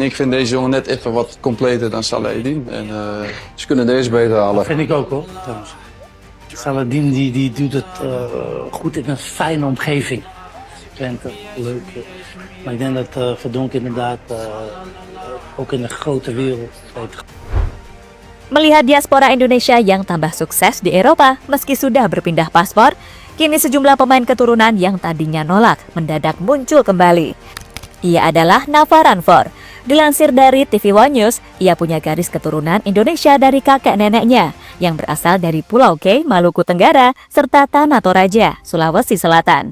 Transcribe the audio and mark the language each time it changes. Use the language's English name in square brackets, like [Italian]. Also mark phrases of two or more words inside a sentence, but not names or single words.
[Dutch] Ik vind deze jongen net even wat completer dan Salahedin. En, Ze kunnen deze beter halen. Dat vind ik ook hoor, trouwens. Saladin die doet het goed in een fijne omgeving. Twente, leuk. Maar ik denk dat Verdonk inderdaad ook in de grote wereld weet. [Indonesian] Melihat diaspora Indonesia yang tambah sukses di Eropa meski sudah berpindah paspor, kini sejumlah pemain keturunan yang tadinya nolak mendadak muncul kembali. Ia adalah Nava Ranford. Dilansir dari TV One News, ia punya garis keturunan Indonesia dari kakek neneknya yang berasal dari Pulau K, Maluku Tenggara, serta Tanah Toraja, Sulawesi Selatan.